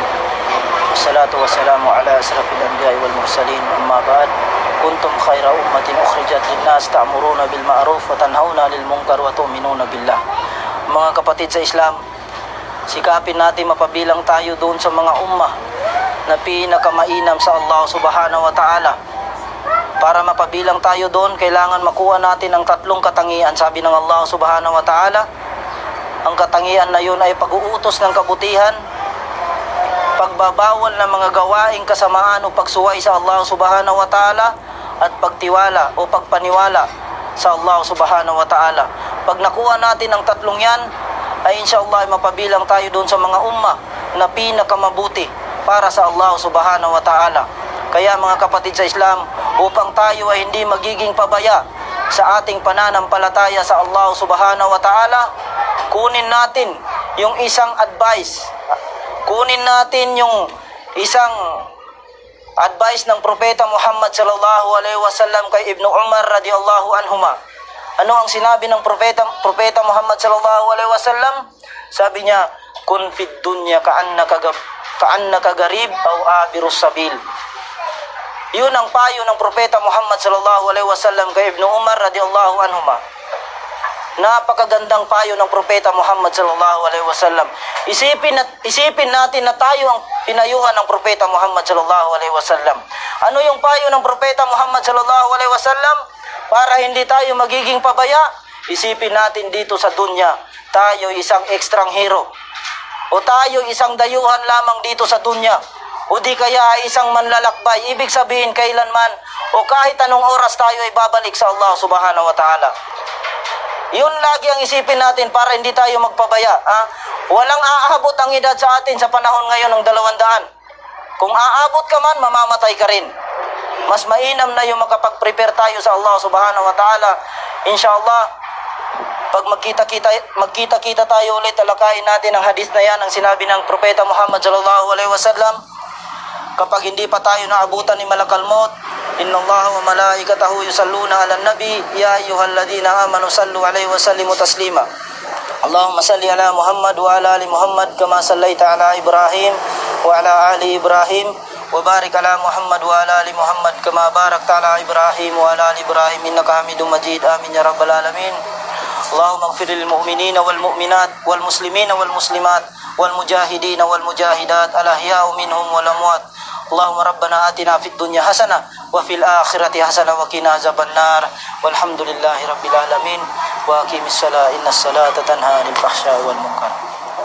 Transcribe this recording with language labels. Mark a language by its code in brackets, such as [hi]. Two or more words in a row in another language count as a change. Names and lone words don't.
[ar] والصلاة والسلام على أشرف الأنبياء والمرسلين. أما بعد. كنتم خير أمة أخرجت للناس تأمرون بالمعروف وتنهون عن المنكر وتؤمنون بالله. [tl] Mga kapatid sa Islam, sikapin natin mapabilang tayo doon sa mga ummah na pinakamainam sa [ar] الله سبحانه وتعالى. [tl] Para mapabilang tayo doon, kailangan makuha natin ang tatlong katangian. Sabi ng [ar] الله سبحانه وتعالى, [tl] ang katangian na yun ay pag-uutos ng kabutihan, pagbabawal ng mga gawaing kasamaan o pagsuway sa [ar] الله سبحانه وتعالى, [tl] at pagtiwala o pagpaniwala sa [ar] الله سبحانه وتعالى. [tl] Pag nakuha natin ang tatlong yan, ay insyaAllah ay mapabilang tayo doon sa mga ummah na pinakamabuti para sa [ar] الله سبحانه وتعالى. [tl] Kaya mga kapatid sa Islam, upang tayo ay hindi magiging pabaya sa ating pananampalataya sa [ar] الله سبحانه وتعالى, [tl] kunin natin yung isang advice, kunin natin yung isang advice ng Propeta Muhammad [ar] صلى الله عليه وسلم [tl] kay Ibnu Umar [ar] رضي الله عنهما. [tl] Ano ang sinabi ng Propeta Muhammad [ar] صلى الله عليه وسلم? [tl] Sabi niya, [ar] كن في الدنيا كأنك غريب أو عابر سبيل. [tl] Yun ang payo ng Propeta Muhammad [ar] صلى الله عليه وسلم [tl] kay Ibnu Umar [ar] رضي الله عنهما. [tl] Napakagandang payo ng Propeta Muhammad [ar] صلى الله عليه وسلم. [tl] Isipin natin na tayo ang pinayuhan ng Propeta Muhammad [ar] صلى الله عليه وسلم. [tl] Ano yung payo ng Propeta Muhammad [ar] صلى الله عليه وسلم? [tl] Para hindi tayo magiging pabaya, isipin natin dito sa dunya, tayo isang ekstrang hero, o tayo isang dayuhan lamang dito sa dunya, o di kaya isang manlalakbay. Ibig sabihin, kailanman o kahit anong oras tayo ay babalik sa [ar] الله سبحانه وتعالى. [tl] Yun lagi ang isipin natin para hindi tayo magpabaya. Walang aabot ang edad sa atin sa panahon ngayon ng 200. Kung aabot ka man, mamamatay ka rin. Mas mainam na yung makapag-prepare tayo sa [ar] الله سبحانه وتعالى. [tl] Inshallah, pag magkita-kita tayo ulit, talakayin natin ang hadith na yan, ang sinabi ng Propeta Muhammad [ar] صلى الله عليه وسلم. [tl] Kapag hindi pa tayo naabutan ni Malakal Maut, [ar] إن الله وملائكته يصلون على النبي يا أيها الذين آمنوا صلوا عليه وسلموا تسليما. اللهم صل على محمد وعلى آل محمد كما صليت على إبراهيم وعلى آل إبراهيم وبارك على محمد وعلى آل محمد كما باركت على إبراهيم وعلى آل إبراهيم إنك حميد مجيد. آمين يا رب العالمين. اللهم اغفر للمؤمنين والمؤمنات والمسلمين والمسلمات والمجاهدين والمجاهدات الأحياء منهم والأموات. اللهم ربنا آتنا في الدنيا حسنة وفي الآخرة حسنة وقنا عذاب النار. والحمد لله رب العالمين. وأقم الصلاة إن الصلاة تنهى عن الفحشاء والمنكر.